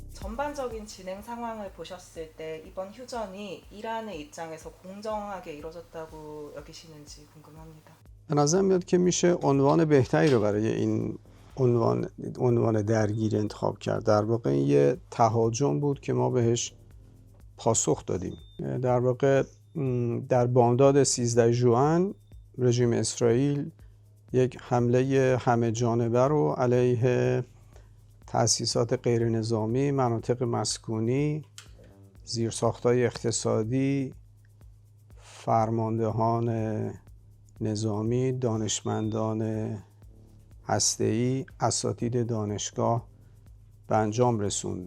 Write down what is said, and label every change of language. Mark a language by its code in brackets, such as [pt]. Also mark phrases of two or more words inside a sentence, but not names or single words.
[ko] 전반적인 진행 상황을 보셨을 때 이번 휴전이 이란의 입장에서 공정하게 이루어졌다고 여기시는지 궁금합니다. [fa] به نظر میاد که میشه عنوان بهتری رو برای این عنوان درگیری انتخاب کرد. در واقع این یه تهاجم بود که ما بهش پاسخ دادیم. در واقع در بامداد 13 ژوئن رژیم اسرائیل یک حمله همه جانبه رو علیه تأسیسات غیر نظامی، مناطق مسکونی، زیرساخت‌های اقتصادی، فرماندهان نظامی، دانشمندان هسته‌ای، اساتید دانشگاه به انجام رسوند.